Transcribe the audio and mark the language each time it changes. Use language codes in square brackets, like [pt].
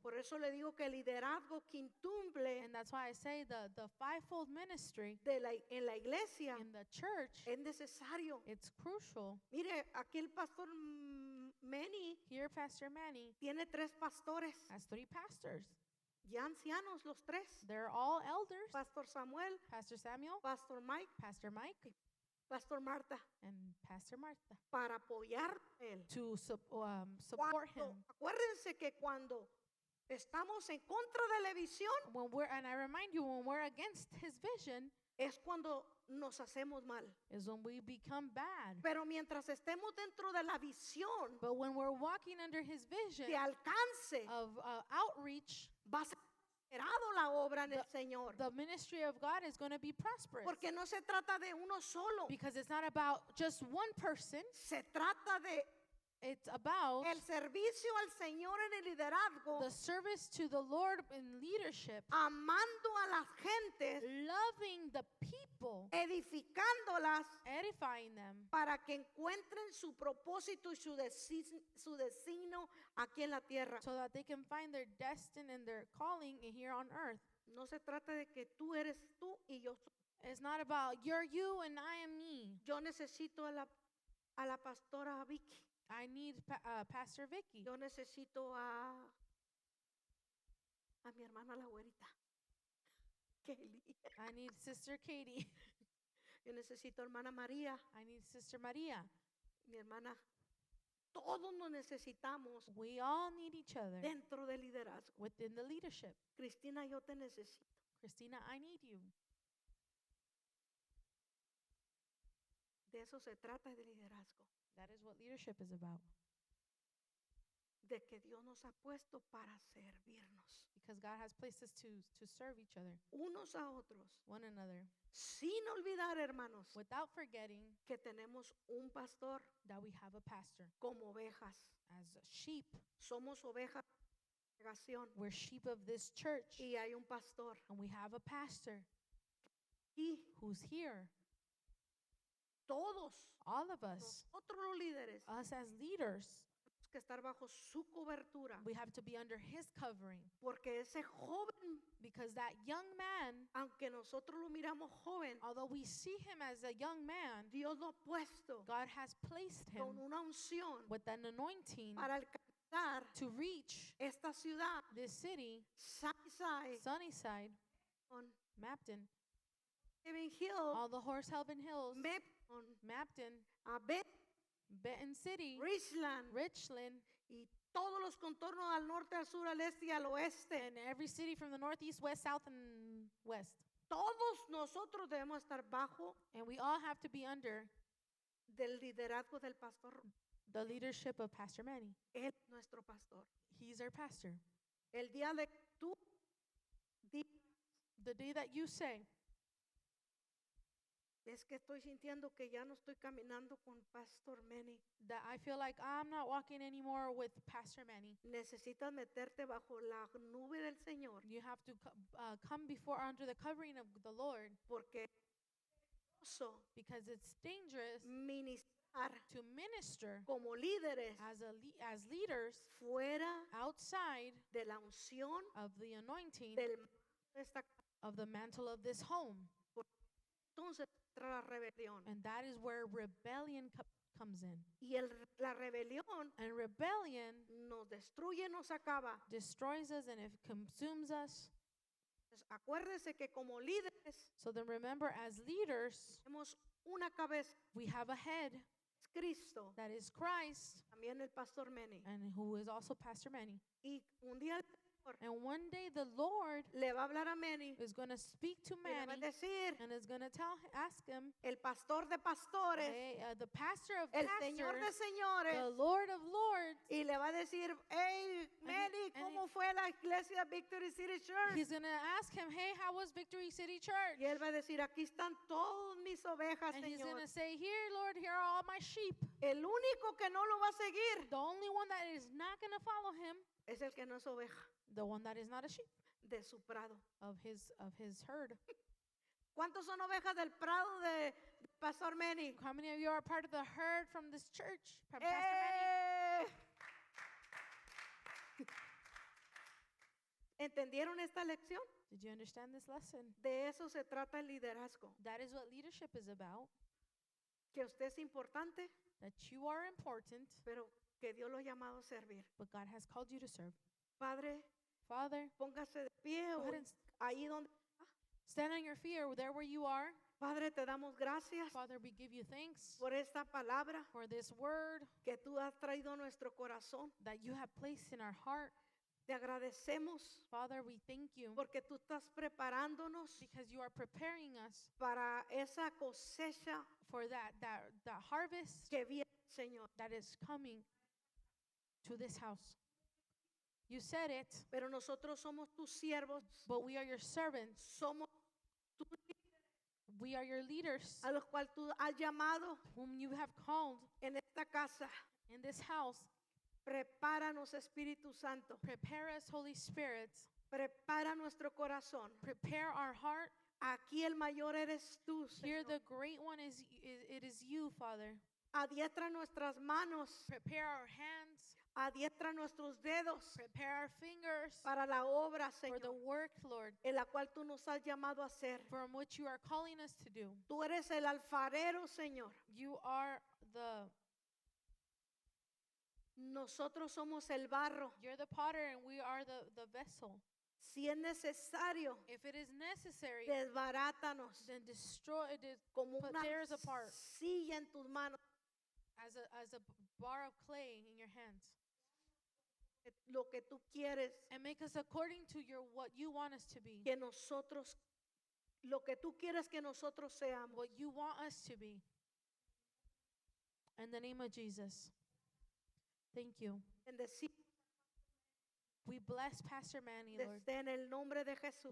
[es] Por eso le digo que el liderazgo quintumble [en] And that's why I say the fivefold ministry [es] en la iglesia [en] in the church, [es] es necesario. [en] it's crucial. [es] Mire, aquí el pastor Manny [en] Here, Pastor Manny [es] tiene 3 pastores, [en] has 3 pastors. [es] ya ancianos los 3. [en] They're all elders. [es] Pastor Samuel, [en] Pastor Samuel, [es] Pastor Mike, [en] Pastor Mike, [es] Pastor Marta, [en] and Pastor Martha [es] para apoyar a él. [en] to support him. [es] Acuérdense que cuando estamos en contra de la visión [en] And I remind you, when we're against his vision, [es] es cuando nos hacemos mal. [en] is when we become bad. [es] Pero mientras estemos dentro de la visión [en] But when we're walking under his vision [es] de alcance, [en] of outreach, [es] va a ser prosperado la obra en el [en] The- [es] Señor. [en] the ministry of God is going to be prosperous. [es] Porque no se trata de uno solo. [en] Because it's not about just one person, [es] Se trata de [en] it's about [es] el servicio al Señor en el liderazgo, [en] the service to the Lord in leadership, [es] amando a las gentes, [en] loving the people, [es] edificándolas [en] edifying them, [es] para que encuentren su propósito y su destino aquí en la tierra. [en] so that they can find their destiny and their calling here on earth. [es] No se trata de que tú eres tú y yo soy. [en] It's not about you're you and I am me. [es] Yo necesito a la pastora Vicky. [en] I need Pastor Vicky. [es] Yo necesito a mi hermana la güerita. [en] Kelly. I need Sister Katie. [es] Yo necesito a hermana María, [en] I need Sister Maria. [es] mi hermana. Todos nos necesitamos [en] We all need each other [es] dentro del liderazgo. [en] within the leadership. [es] Cristina, yo te necesito. [en] Christina, I need you. [es] De eso se trata de liderazgo. [en] That is what leadership is about. [es] De que Dios nos ha puesto para servirnos [en] Because God has placed us to serve each other, [es] unos a otros. [en] one another, [es] Sin olvidar, hermanos, [en] without forgetting [es] que tenemos un pastor [en] that we have a pastor. [es] como ovejas. [en] As sheep, [es] Somos ovejas de congregación [en] we're sheep of this church, [es] y hay un pastor. [en] and we have a pastor [es] Y [en] who's here. [es] todos [en] All of us, [es] nosotros los líderes, [en] us as leaders, [es] tenemos que estar bajo su cobertura. [en] we have to be under his covering. [es] Porque ese joven, [en] Because that young man, [es] aunque nosotros lo miramos joven, [en] although we see him as a young man, [es] Dios lo ha puesto [en] God has placed him [es] con una unción [en] with an anointing [es] para alcanzar [en] to reach [es] esta ciudad, [en] this city, [es] Sunnyside, [en] Sunnyside, on Mapton, Haven Hill, all the Horsehaven Hills, Mapton, Mapton, Benton City, Richland Richland, [es] y todos los contornos al norte, al sur, al este y al oeste. [en] and every city from the northeast, west, south, and west. [es] Todos nosotros debemos estar bajo [en] And we all have to be under [es] del liderazgo del pastor. [en] the leadership of Pastor Manny. [es] Él es nuestro pastor. [en] He's our pastor. [es] El día de que tú digas, [en] The day that you say, [es] es que estoy sintiendo que ya no estoy caminando con Pastor Manny. [en] that I feel like I'm not walking anymore with Pastor Manny, [es] Necesitas meterte bajo la nube del Señor, [en] you have to come before under the covering of the Lord, [es] porque eso, [en] because it's dangerous [es] ministrar [en] to minister [es] como líderes [en] as leaders [es] fuera [en] outside [es] de la unción [en] of the anointing [es] del de esta casa. [en] of the mantle of this home. [es] Entonces entra la rebelión. [en] And that is where rebellion comes in. [es] Y la rebelión [en] And rebellion [es] nos destruye, nos acaba. [en] destroys us and it consumes us. [es] Entonces, acuérdese que como líderes [en] So then remember, as leaders, [es] tenemos una cabeza, [en] we have a head [es] es Cristo, [en] that is Christ, [es] también el pastor Manny. [en] and who is also Pastor Manny. [es] Y un día el Señor [en] And one day the Lord [es] le va a hablar a Manny [en] is going to speak to [es] y le va a [en] Manny [es] decir, [en] and is going to ask him, [es] el pastor de pastores, [en] hey, the pastor of [es] el Señor de [en] pastors, [es] señores, [en] the Lord of lords, [es] y le va a decir, hey, Manny, ¿cómo fue la iglesia Victory City Church? [en] he's going to ask him, hey, how was Victory City Church? [es] Y él va a decir, aquí están todas mis ovejas, [en] And he's going [es] Señor. [en] to say, here, Lord, here are all my sheep. [es] El único que no lo va a seguir [en] The only one that is not going to follow him, [es] es el que no es oveja [en] the one that is not a sheep [es] de su prado. [en] of his herd. [es] ¿Cuántos son ovejas del prado de Pastor Manny? [en] How many of you are part of the herd from this church, from Pastor Manny? [es] ¿Entendieron esta lección? [en] Did you understand this lesson? [es] De eso se trata el liderazgo. [en] That is what leadership is about, [es] Que usted es importante, [en] that you are important, [es] pero que Dios lo ha llamado a servir. [en] but God has called you to serve. [es] Padre, [en] Father, [es] póngase de pie [en] go [es] o [en] ahead and [es] ahí donde. [en] stand on your feet or there where you are. [es] Padre, te damos gracias [en] Father, we give you thanks [es] por esta palabra [en] for this word [es] que tú has traído a nuestro corazón. [en] that you have placed in our heart. [es] Te agradecemos [en] Father, we thank you [es] porque tú estás preparándonos [en] because you are preparing us [es] para esa cosecha [en] for that harvest [es] que viene, Señor. [en] that is coming to this house. You said it, [es] pero nosotros somos tus siervos, [en] but we are your servants. [es] somos tus [en] We are your leaders, [es] a los cuales tú has llamado [en] whom you have called [es] en esta casa. [en] in this house. [es] Prepáranos, Espíritu Santo. [en] Prepare us, Holy Spirit. [es] Prepara nuestro corazón. [en] Prepare our heart. [es] Aquí el mayor eres tú, [en] Here [es] Señor. [en] the great one it is you, Father. [es] Adiestra nuestras manos, [en] Prepare our hands. [es] adiestra nuestros dedos [en] Prepare our fingers [es] para la obra, [en] for the [es] Señor, [en] work, Lord, [es] en la cual tú nos has llamado a hacer. [en] from which you are calling us to do. [es] Tú eres el alfarero, Señor. [en] You are the [es] Nosotros somos el barro. [en] You're the potter and we are the vessel. [es] Si es necesario, [en] If it is necessary, [es] desbarátanos [en] then destroy it [es] como [en] put [es] una [en] theirs apart [es] silla en tus manos. [en] as a bar of clay in your hands. [es] Lo que tú quieres [en] And make us according to your what you want us to be. [es] que nosotros, lo que tú quieres que nosotros seamos. [en] What you want us to be. In the name of Jesus. Thank you. [es] Bendecir [en] We bless Pastor Manny, Lord, [es] desde en el nombre de Jesús.